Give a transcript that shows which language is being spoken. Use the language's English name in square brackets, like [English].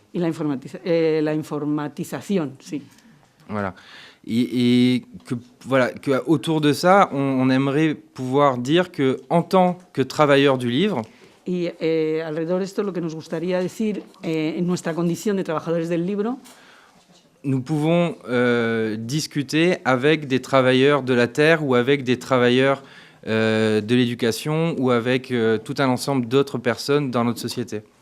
[Spanish] Y la informatización, sí. [French] Voilà. Et que autour de ça, on aimerait pouvoir dire que, en tant que travailleur du livre, [Spanish] y alrededor de esto lo que nos gustaría decir en nuestra condición de trabajadores del libro, [French] nous pouvons discuter avec des travailleurs de la terre ou avec des travailleurs de l'éducation ou avec tout un ensemble d'autres personnes dans notre société.